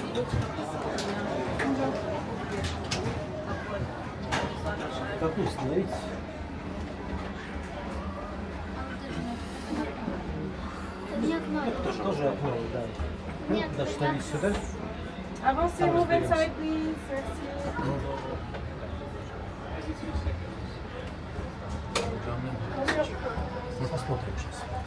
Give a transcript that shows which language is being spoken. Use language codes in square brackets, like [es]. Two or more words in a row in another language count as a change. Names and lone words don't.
[ru] Капуста, видите? Это же тоже окно, да. Ну, даже ставить сюда. [fr] Avancez-vous 25, please. [ru] Мы посмотрим сейчас.